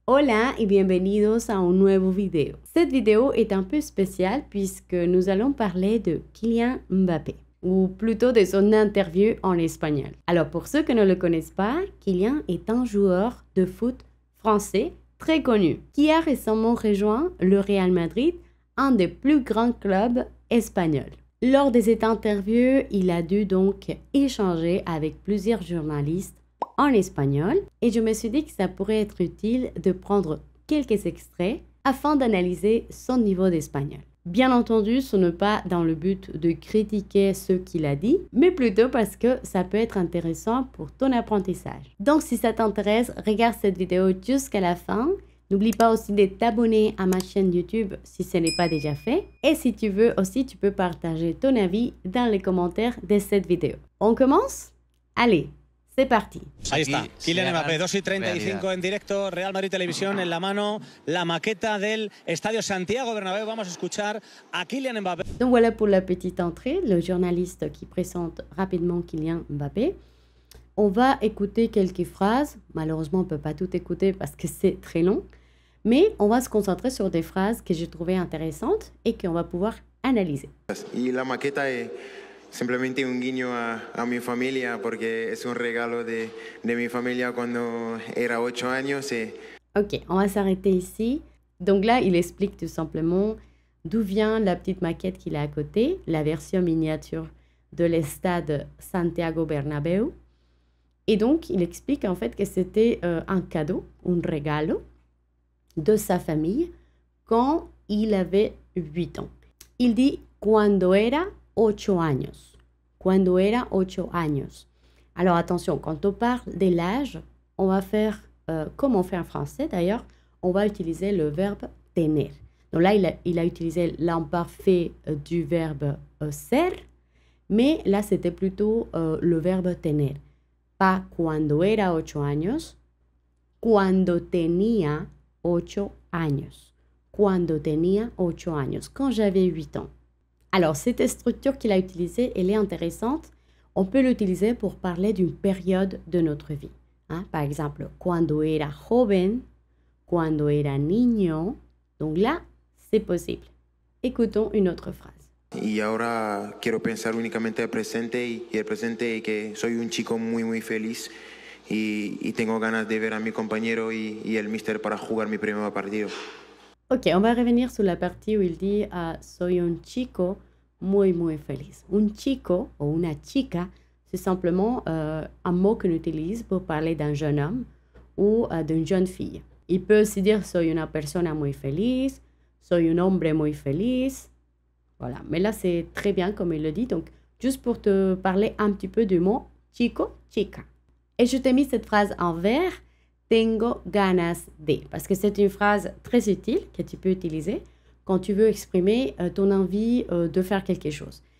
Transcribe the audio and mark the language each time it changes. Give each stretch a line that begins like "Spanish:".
Spanish: Hola y bienvenidos a un nuevo video.
French: Cette vidéo est un peu spéciale puisque nous allons parler de Kylian Mbappé, ou plutôt de son interview en espagnol. Alors pour ceux qui ne le connaissent pas, Kylian est un joueur de foot français très connu qui a récemment rejoint le Real Madrid, un des plus grands clubs espagnols. Lors de cette interview, il a dû donc échanger avec plusieurs journalistes en espagnol et je me suis dit que ça pourrait être utile de prendre quelques extraits afin d'analyser son niveau d'espagnol. Bien entendu, ce n'est pas dans le but de critiquer ce qu'il a dit, mais plutôt parce que ça peut être intéressant pour ton apprentissage. Donc si ça t'intéresse, regarde cette vidéo jusqu'à la fin. N'oublie pas aussi de t'abonner à ma chaîne YouTube si ce n'est pas déjà fait. Et si tu veux aussi, tu peux partager ton avis dans les commentaires de cette vidéo. On commence? Allez! C'est parti.
Spanish: Ahí está, Kylian Mbappé, 2:35 en directo, Real Madrid Televisión en la mano, la maqueta del Estadio Santiago Bernabéu. Vamos a escuchar a Kylian Mbappé.
French: Donc voilà pour la petite entrée, le journaliste qui présente rapidement Kylian Mbappé. On va écouter quelques phrases. Malheureusement, on ne peut pas tout écouter parce que c'est très long. Mais on va se concentrer sur des phrases que j'ai trouvées intéressantes et qu'on va pouvoir analyser.
Spanish: Y la maqueta es simplemente un guiño a mi familia porque es un regalo de mi familia cuando era 8 años.
French: Ok, on va s'arrêter ici. Donc là, il explique tout simplement d'où vient la petite maquette qu'il a à côté, la version miniature de l'Estade Santiago Bernabéu. Et donc, il explique en fait que c'était un cadeau,
Spanish: un regalo
French: de sa famille quand il avait 8 ans. Il dit «
Spanish: cuando era 8 años ». Cuando era 8 años.
French: Alors attention, quand on parle de l'âge, on va faire, comme on fait en français d'ailleurs, on va utiliser le verbe « tener ». Donc là, il a utilisé l'imparfait du verbe « ser », mais là, c'était plutôt le verbe « tener ». Pas
Spanish: cuando era 8 años, cuando tenía 8 años. Cuando tenía 8 años,
French: quand j'avais 8 ans. Alors, cette structure qu'il a utilisée, elle est intéressante. On peut l'utiliser pour parler d'une période de notre vie. Hein? Par exemple,
Spanish: cuando era joven, cuando era niño.
French: Donc là, c'est possible. Écoutons une autre phrase.
Spanish: Y ahora quiero pensar únicamente el presente y el presente que soy un chico muy feliz y tengo ganas de ver a mi compañero y el mister para jugar mi primer partido.
French: Ok, on va revenir sur la partie où il dit
Spanish: soy un chico muy feliz. Un chico
French: ou
Spanish: una chica,
French: c'est simplement un mot qu'on utilise pour parler d'un jeune homme ou d'une jeune fille. Il peut aussi dire
Spanish: soy una persona muy feliz,
French: soy un hombre muy feliz. Voilà, mais là c'est très bien comme il le dit. Donc, juste pour te parler un petit peu du mot chico, chica. Et je t'ai mis cette phrase en vert.
Spanish: Tengo ganas de,
French: parce que c'est une phrase très utile que tu peux utiliser quand tu veux exprimer ton envie de faire quelque chose.